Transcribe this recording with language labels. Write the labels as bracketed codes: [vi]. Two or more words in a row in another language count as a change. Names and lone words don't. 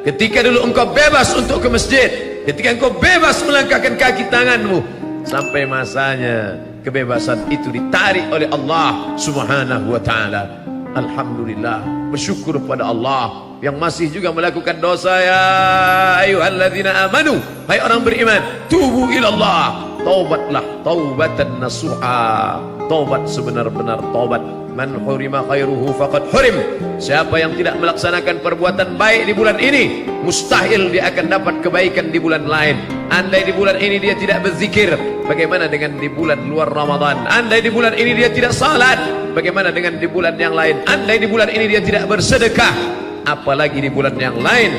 [id] Ketika dulu engkau bebas untuk ke masjid, ketika engkau bebas melangkahkan kaki tanganmu, sampai masanya kebebasan itu ditarik oleh [ar] الله سبحانه وتعالى. [id] Alhamdulillah, bersyukur pada Allah yang masih juga melakukan dosa. [ar] يا أيها الذين آمنوا, [id] hai orang beriman, [ar] توبوا إلى الله, taubatlah توبة نصوحا. [id] bertobat sebenar-benar tobat. [ar] من حرم خيره فقد حرم. [id] Siapa yang tidak melaksanakan perbuatan baik di bulan ini, mustahil dia akan dapat kebaikan di bulan lain. Andai di bulan ini dia tidak berzikir, bagaimana dengan di bulan luar Ramadan? Andai di bulan ini dia tidak salat, bagaimana dengan di bulan yang lain? Andai di bulan ini dia tidak bersedekah, apalagi di bulan yang lain.